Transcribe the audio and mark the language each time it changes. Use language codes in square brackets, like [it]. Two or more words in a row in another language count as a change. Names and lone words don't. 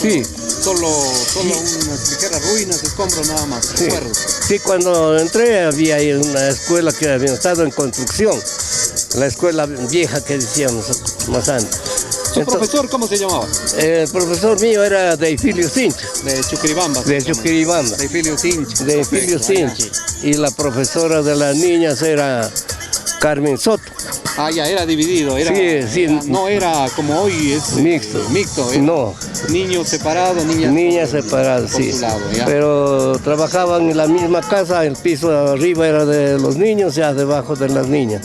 [es] Sí. Solo unas ligeras ruinas, escombros nada más, sí. Recuerdo. Sí, cuando entré había ahí una escuela que había estado en construcción, la escuela vieja que decíamos más antes. ¿Su profesor cómo se llamaba? El profesor mío era Deifilio Sinchi. De Chuquiribamba. De Chuquiribamba. Deifilio Sinchi. Deifilio Sinchi. Y la profesora de las niñas era Carmen Soto. Ah, ya, era dividido, no era como hoy es mixto. No. Niños separados, niñas separadas, sí. Lado, pero trabajaban en la misma casa, el piso de arriba era de los niños, ya debajo de las niñas.